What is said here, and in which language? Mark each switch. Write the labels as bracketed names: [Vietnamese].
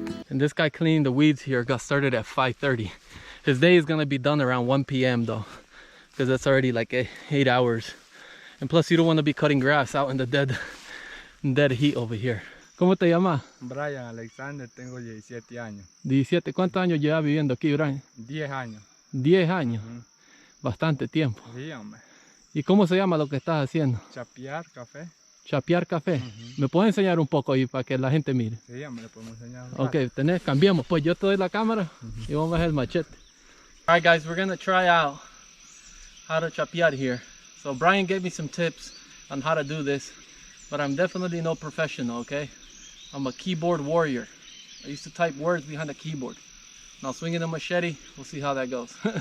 [English] And this guy cleaning the weeds here got started at 5:30. His day is gonna be done around 1 p.m. though, because that's already like 8 hours. And plus you don't want to be cutting grass out in the dead heat over here. [Spanish] ¿Cómo te llamas? Brian Alexander, tengo 17 años. 17. ¿Cuántos años llevas viviendo aquí, Brian? 10 años. 10 años. Bastante tiempo. Sí, hombre. ¿Y cómo se llama lo que estás haciendo? Chapear café. Chapear café. ¿Me puedes enseñar un poco ahí para que la gente mire? Sí, hombre, podemos enseñar. Ok, cambiamos. Pues yo te doy la cámara y vamos a bajar el machete. [English] Alright guys, we're gonna try out how to chapear here. So Brian gave me some tips on how to do this, but I'm definitely no professional, okay? I'm a keyboard warrior. I used to type words behind the keyboard. Now swinging the machete, we'll see how that goes.